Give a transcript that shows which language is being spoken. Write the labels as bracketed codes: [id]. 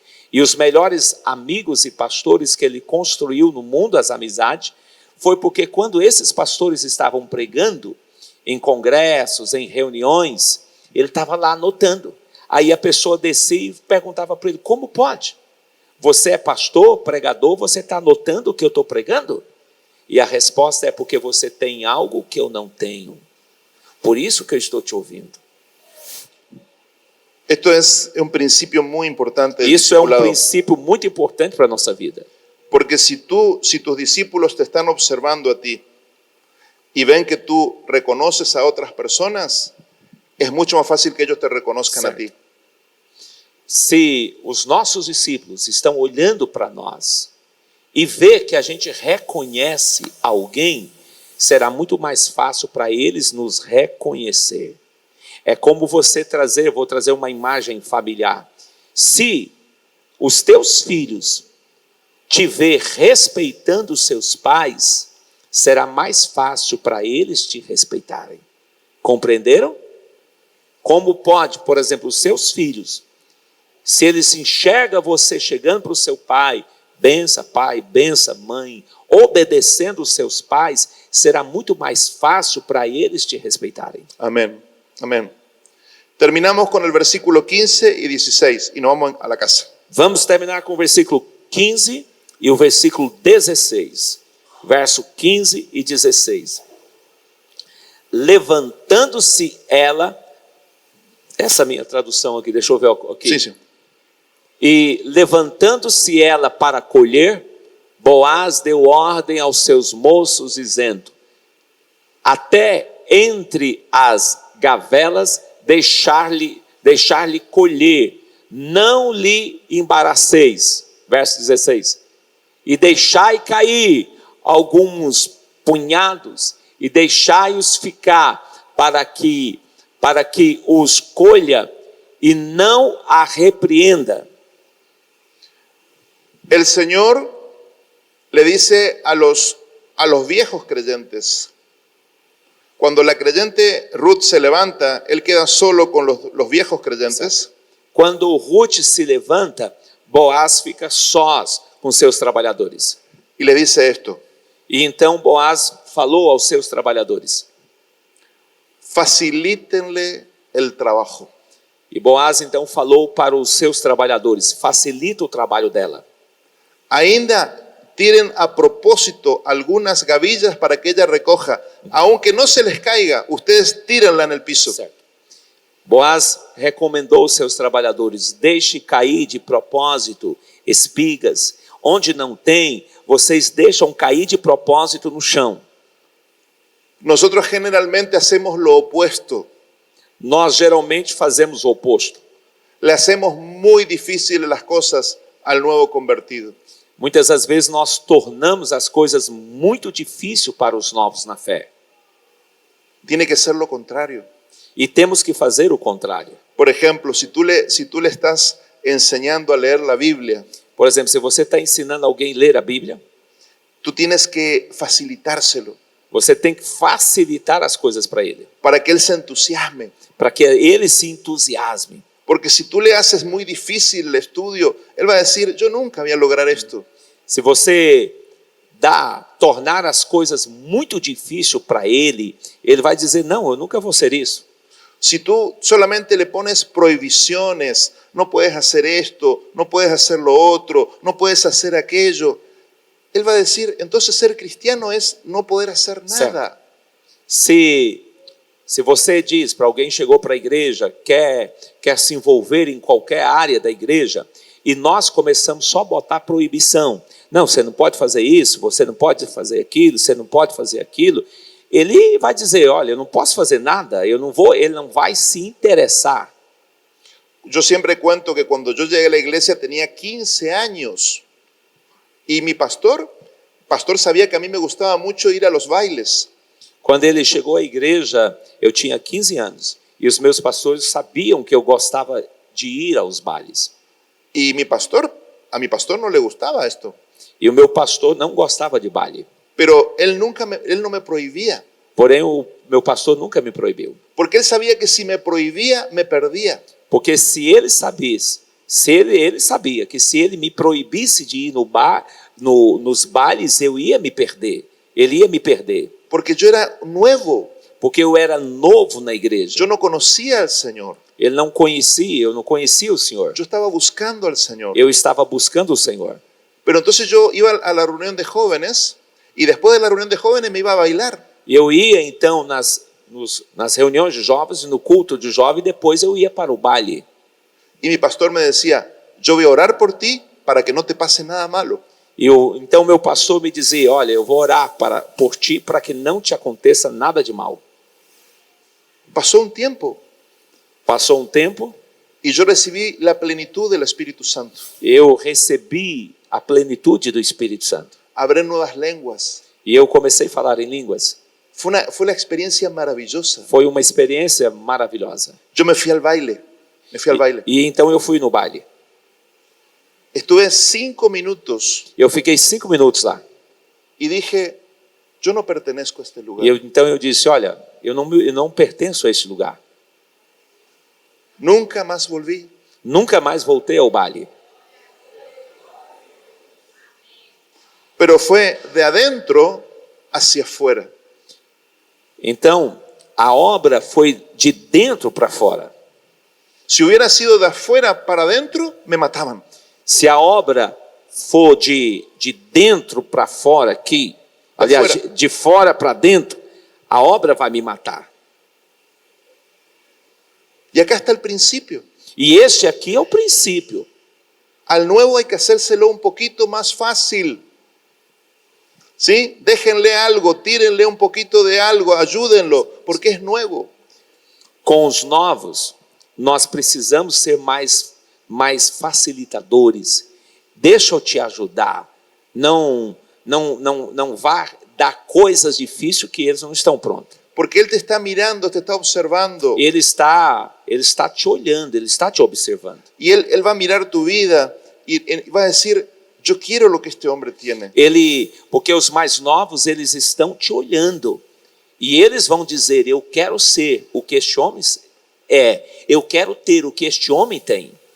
[pt] E os melhores amigos e pastores que ele construiu no mundo das amizades foi porque quando esses pastores estavam pregando em congressos, em reuniões, ele estava lá anotando. Aí a pessoa descia e perguntava para ele, como pode? Você é pastor, pregador, você está anotando o que eu estou pregando? E a resposta é porque você tem algo que eu não tenho. Por isso que eu estou te ouvindo. [es] Esto es un principio muy importante del [pt] Isso é um [es] discipulado. [pt] princípio muito importante para a nossa vida. [es] Porque si tus discípulos te están observando a ti y ven que tú reconoces a otras personas, es mucho más fácil que ellos te reconozcan a ti. [pt] Se os nossos discípulos estão olhando para nós e vê que a gente reconhece alguém, será muito mais fácil para eles nos reconhecer. É como você trazer, vou trazer uma imagem familiar. Se os teus filhos te ver respeitando os seus pais, será mais fácil para eles te respeitarem. Compreenderam? Como pode, por exemplo, os seus filhos, se eles enxergam você chegando para o seu pai, bença pai, bença mãe, obedecendo os seus pais, será muito mais fácil para eles te respeitarem. [es] Amén, amén. Terminamos con el versículo 15 y 16 y nos vamos a la casa. [pt] Vamos terminar com o versículo 15 e o versículo 16. Verso 15 e 16. Levantando-se ela, essa minha tradução aqui, deixa eu ver aqui. [es] Sí, sí. [pt] E levantando-se ela para colher, Boaz deu ordem aos seus moços, dizendo, até entre as gavelas deixar-lhe colher, não lhe embaraceis. Verso 16. E deixai cair alguns punhados, e deixai-os ficar, para que os colha, e não a repreenda. [es] El Señor le dice a los viejos creyentes, cuando la creyente Ruth se levanta, él queda solo con los viejos creyentes. [pt] Quando Ruth se levanta, Boaz fica sós com seus trabalhadores. [es] Y le dice esto, [pt] E então Boaz falou aos seus trabalhadores. [es] facilítenle el trabajo. [pt] E Boaz então falou para os seus trabalhadores, facilita o trabalho dela. [es] Ainda tiren a propósito algunas gavillas para que ella recoja. Aunque no se les caiga, ustedes tírenla en el piso. [pt] Certo. Boaz recomendou aos seus trabalhadores, deixe cair de propósito espigas. Onde não tem, vocês deixam cair de propósito no chão. [es] Nosotros generalmente hacemos lo opuesto. [pt] Nós geralmente fazemos o oposto. [es] Le hacemos muy difíciles las cosas al nuevo convertido. [pt] Muitas das vezes nós tornamos as coisas muito difíceis para os novos na fé. [es] Tiene que ser lo contrario. [pt] E temos que fazer o contrário. [es] Por ejemplo, si tú le estás enseñando a leer la Biblia, [pt] Por exemplo, se você está ensinando alguém a ler a Bíblia, [es] tú tienes que facilitárselo [pt] você tem que facilitar as coisas para ele, [es] para que él se entusiasme. [pt] para que ele se entusiasme. [es] Porque si tú le haces muy difícil el estudio, él va a decir, yo nunca voy a lograr esto. [pt] Se você tornar as coisas muito difíceis para ele, ele vai dizer, não, eu nunca vou ser isso. [es] Si tú solamente le pones prohibiciones, no puedes hacer esto, no puedes hacer lo otro, no puedes hacer aquello, él va a decir, entonces ser cristiano es no poder hacer nada. [pt] Se você diz para alguém, chegou para a igreja, quer se envolver em qualquer área da igreja, e nós começamos só a botar proibição. Não, você não pode fazer isso, você não pode fazer aquilo, você não pode fazer aquilo. Ele vai dizer, olha, eu não posso fazer nada, eu não vou, ele não vai se interessar. [es] Yo siempre cuento que cuando yo llegué a la iglesia tenía 15 años y mi pastor sabía que a mí me gustaba mucho ir a los bailes. [pt] Quando ele chegou à igreja, eu tinha 15 anos, e os meus pastores sabiam que eu gostava de ir aos bailes. [es] Y a mi pastor no le gustaba esto, [pt] E o meu pastor não gostava de baile. [es] pero él no me prohibía, [pt] Porém, o meu pastor nunca me proibiu. [es] porque él sabía que si me prohibía, me perdía. [pt] Porque se ele sabia que se ele me proibisse de ir no bar, nos bailes, eu ia me perder. Ele ia me perder. [es] Porque yo era nuevo, [pt] Porque eu era novo na igreja. [es] yo no conocía al Señor, [pt] Eu não conhecia o Senhor. [es] yo estaba buscando al Señor. [pt] Eu estava buscando o Senhor. [es] Pero entonces yo iba a la reunión de jóvenes y después de la reunión de jóvenes me iba a bailar. [pt] E eu ia então nas reuniões de jovens, no culto de jovens, e depois eu ia para o baile. [es] Y mi pastor me decía, yo voy a orar por ti para que no te pase nada malo. [pt] Então meu pastor me dizia, olha, eu vou orar por ti para que não te aconteça nada de mal. [es] Pasó un tiempo [pt] Passou um tempo, [es] y yo recibí la plenitud del Espíritu Santo. [pt] eu recebi a plenitude do Espírito Santo. [es] Hablé nuevas lenguas. [pt] E eu comecei a falar em línguas. [es] Fue la experiencia maravillosa. [pt] Foi uma experiência maravilhosa. [es] Yo me fui al baile. [pt] E então eu fui no baile. [es] Estuve 5 minutos [pt] Eu fiquei 5 minutos lá. [es] y dije, yo no pertenezco a este lugar. [pt] E então eu disse, olha, eu não pertenço a esse lugar. [es] Nunca más volví. [pt] Nunca mais voltei ao baile. [es] Pero fue de adentro hacia afuera. [pt] Então, a obra foi de dentro para fora. [es] Si hubiera sido de afuera para adentro, me mataban. [pt] Se a obra for de dentro para fora aqui, aliás, de fora para dentro, a obra vai me matar. [es] Y acá está el principio. [pt] E este aqui é o princípio. [es] Al nuevo hay que hacérselo un poquito más fácil. ¿Sí? Déjenle algo, tírenle un poquito de algo, ayúdenlo, porque es nuevo. [pt] Com os novos, nós precisamos ser mais facilitadores. Deixa eu te ajudar. Não vá dar coisas difíceis que eles não estão prontos. [es] Porque Él te está mirando, te está observando. [pt] Ele está te olhando, ele está te observando. [es] Y Él va a mirar tu vida y va a decir, yo quiero lo que este hombre tiene. [pt] Porque os mais novos, eles estão te olhando. E eles vão dizer, eu quero ser o que este homem é. Eu quero ter o que este homem tem.